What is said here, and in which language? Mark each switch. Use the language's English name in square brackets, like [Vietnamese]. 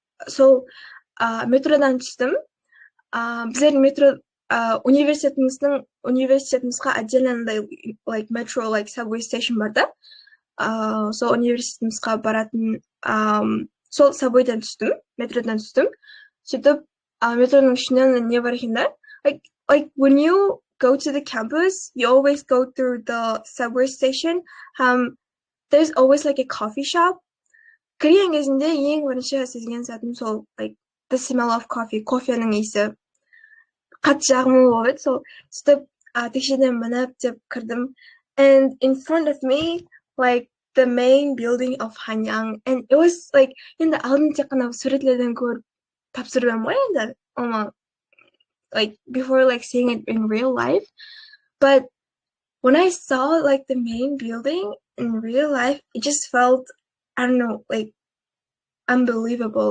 [Kazakh] Сол метродан түстім. Біздердің метро университетімізға отдельно like metro like subway station бар да. Сол университетімізға баратын сол subwayдан түстім, метродан түстім. Сөйтіп метроның ішінен не бар екен да? [English] Like when you go to the campus, you always go through the subway station. There's always like a coffee shop. [Kazakh] Кірген кезінде ең бірінші сезген сәтім сол like the smell of coffee, кофенің иісі қатты жағымды болды. Сол сөйтіп текшеден мініп деп кірдім. [English] And in front of me, like the main building of Hanyang, and it was like енді алдын тек қана суреттерден көріп тапсырып ғой енді, like before like seeing it in real life. But when I saw like the main building in real life, it just felt, I don't know, like unbelievable.